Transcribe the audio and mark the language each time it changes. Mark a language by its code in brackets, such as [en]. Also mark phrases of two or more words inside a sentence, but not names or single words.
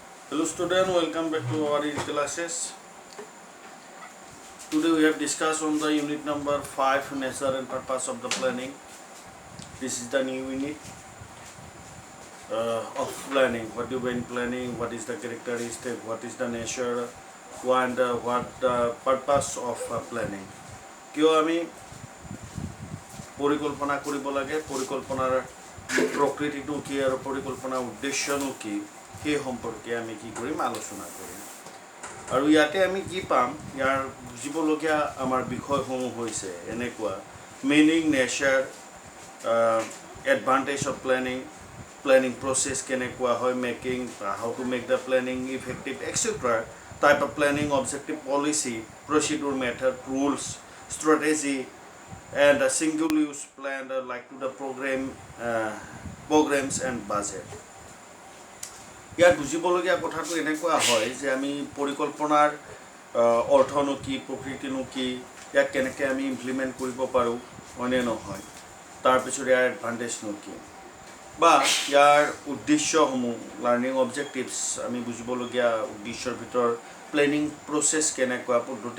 [en] Hello student, welcome back to our classes. Today we have discussed on the unit number 5, nature and purpose of the planning. This is the new unit of planning. What do you mean planning? What is the characteristic? What is the nature? And what the purpose of planning? [as] কিয় আমি পৰিকল্পনা কৰিব লাগে, পৰিকল্পনাৰ প্ৰকৃতিটো কি আৰু পৰিকল্পনাৰ উদ্দেশ্যনো কি সেই সম্পৰ্কে আমি কি কৰিম আলোচনা কৰিম। আৰু ইয়াতে আমি কি পাম, ইয়াৰ বুজিবলগীয়া আমাৰ বিষয়সমূহ হৈছে এনেকুৱা: [en] meaning, nature, advantage of planning, planning process [as] কেনেকুৱা হয়, [en] making, how to make the planning effective, etcetera, type of planning, objective, policy, procedure, method, rules, strategy, and a single use plan like to the programs and budget. [as] ইয়াত বুজিবলগীয়া কথাটো এনেকুৱা হয় যে আমি পৰিকল্পনাৰ অৰ্থনো কি, প্ৰকৃতিনো কি, ইয়াক কেনেকৈ আমি ইমপ্লিমেণ্ট কৰিব পাৰোঁ, হয়নে নহয়, তাৰপিছত ইয়াৰ এডভান্টেজনো কি, বা ইয়াৰ উদ্দেশ্যসমূহ, [en] learning objectives, [as] আমি বুজিবলগীয়া উদ্দেশ্যৰ ভিতৰত [en] planning process [as] কেনেকুৱা, পদ্ধতি